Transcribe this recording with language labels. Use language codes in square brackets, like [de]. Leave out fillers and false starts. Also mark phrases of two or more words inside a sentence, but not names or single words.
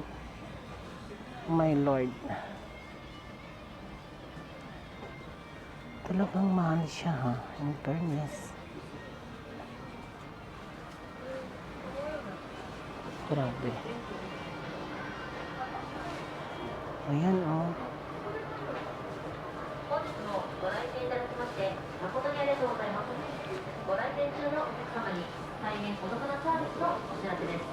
[en] Oh my Lord. [tl] Talagang mahal siya ha, [en] in fairness. [tl] Grabe. Ayan oh. [ja] 本日もご来店いただきまして誠にありがとうございます。ご来店中のお客様に大変お得なサービスのお知らせです。